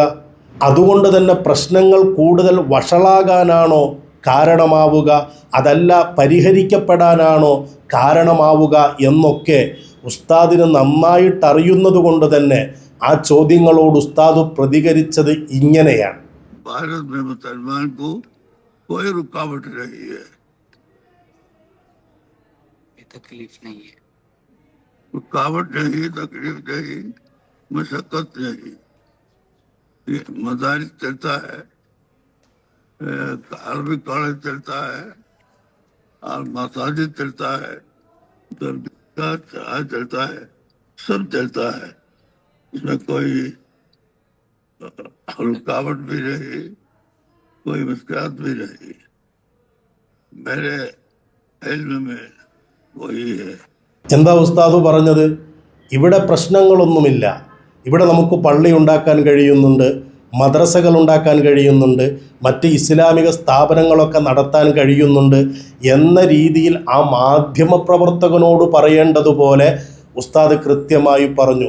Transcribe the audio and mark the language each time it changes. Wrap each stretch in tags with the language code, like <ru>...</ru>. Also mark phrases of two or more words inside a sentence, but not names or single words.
<ml>അതുകൊണ്ട് തന്നെ പ്രശ്നങ്ങൾ കൂടുതൽ വഷളാകാനാണോ കാരണമാവുക, അതല്ല പരിഹരിക്കപ്പെടാനാണോ കാരണമാവുക എന്നൊക്കെ ഉസ്താദിന് നന്നായിട്ടറിയുന്നത് കൊണ്ട് തന്നെ ആ ചോദ്യങ്ങളോട് ഉസ്താദ് പ്രതികരിച്ചത് ഇങ്ങനെയാണ്.</ml> <hi>भारत में मुसलमान को कोई रुकावट नहीं है, तकलीफ नहीं है, रुकावट नहीं, तकलीफ नहीं, मशक्कत नहीं। मदारिस चलता है, अरबी कॉलेज चलता है और मसाजिद चलता है, दरगाह चलता है, सब चलता है, इसमें कोई रुकावट भी नहीं, कोई मुश्किलात भी नहीं। मेरे इल्म में वही है।</hi> <ml>എന്താ ഉസ്താദ് പറഞ്ഞത്? ഇവിടെ പ്രശ്നങ്ങളൊന്നുമില്ല. ഇവിടെ നമുക്ക് പള്ളി ഉണ്ടാക്കാൻ കഴിയുന്നുണ്ട്, മദ്രസകൾ ഉണ്ടാക്കാൻ കഴിയുന്നുണ്ട്, മറ്റ് ഇസ്ലാമിക സ്ഥാപനങ്ങളൊക്കെ നടത്താൻ കഴിയുന്നുണ്ട് എന്ന രീതിയിൽ ആ മാധ്യമപ്രവർത്തകനോട് പറയേണ്ടതുപോലെ ഉസ്താദ് കൃത്യമായി പറഞ്ഞു.</ml>